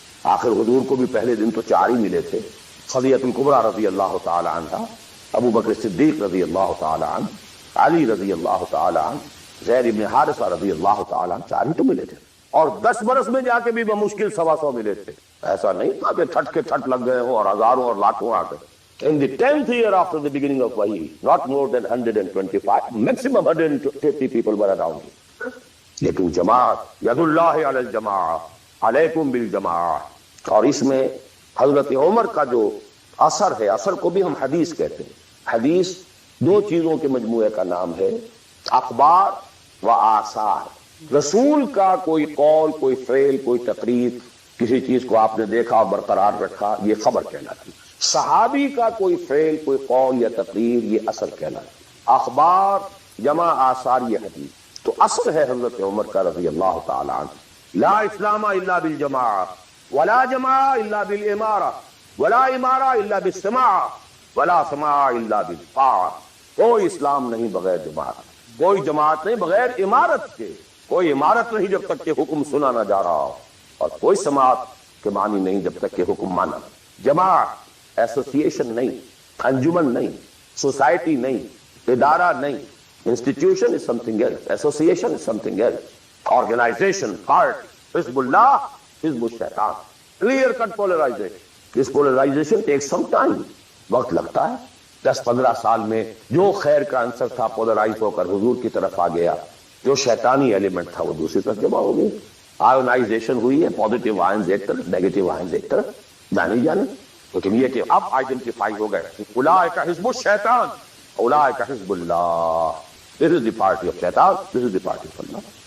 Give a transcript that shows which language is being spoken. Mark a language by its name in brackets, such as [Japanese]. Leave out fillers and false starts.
[Urdu] آخر حضور کو بھی پہلے دن تو 4 ہی ملے تھے. خدیجہ الکبریٰ رضی اللہ تعالی عنہ، ابو بکر صدیق رضی اللہ تعالی عنہ، علی رضی اللہ تعالی عنہ، زید بن حارثہ رضی اللہ تعالی عنہ. 4 ہی تو ملے تھے. اور 10 برس میں جا کے بھی بمشکل 125 ملے تھے. ایسا نہیں تھا کہ ٹھٹ کے ٹھٹ لگ گئے ہوں اور ہزاروں اور لاکھوں آ گئے. [English] In the 10th year after the beginning of Wahi, not more than 125, maximum 150 people were around him. [Urdu] لیکن جماعت، [Arabic] ید اللہ علی الجماع، علیکم بالجماع. [Urdu] اور اس میں حضرت عمر کا جو اثر ہے، اثر کو بھی ہم حدیث کہتے ہیں. حدیث 2 چیزوں کے مجموعے کا نام ہے، اخبار و آثار. رسول کا کوئی قول، کوئی فعل، کوئی تقریر، کسی چیز کو آپ نے دیکھا اور برقرار رکھا، یہ خبر کہلاتی. صحابی کا کوئی فعل، کوئی قول یا تقریر، یہ اثر کہلاتی. اخبار جمع آثار یہ حدیث. تو اثر ہے حضرت عمر کا رضی اللہ تعالی عنہ. [Arabic] لا اسلام الا بالجماع ولا جماع الا بالامارہ ولا امارہ الا بالسماع ولا سماع الا بالطاعہ. [Urdu] کوئی اسلام نہیں بغیر جماعت، کوئی جماعت نہیں بغیر عمارت کے، کوئی عمارت نہیں جب تک کہ حکم سنا نہ جا رہا ہو، اور کوئی سماعت کے معنی نہیں جب تک کہ حکم مانا. جماعت ایسوسیشن نہیں، انجمن نہیں، سوسائٹی نہیں، ادارہ نہیں. [English] Institution is something else. Association is something else. Organization, part, Hizb Allah, Hizb Shaitan. Clear cut polarization. This polarization takes some time. [Urdu] وقت لگتا ہے. 10-15 سال میں جو خیر کا عنصر تھا پولرائز ہو کر حضور کی طرف آ گیا. جو شیطانی ایلیمنٹ تھا وہ دوسری طرف جمع ہو گئی، آئونائزیشن ہوئی ہے، پازیٹیو آئنز ایک طرف، نیگیٹو آئنز ایک طرف، جانے جانے. لیکن یہ کہ اب آئیڈینٹیفائی ہو گئے [Arabic] اولئک حزب الشیطان اولئک حزب اللہ، [English] This is the party of شیطان، this is the party of اللہ.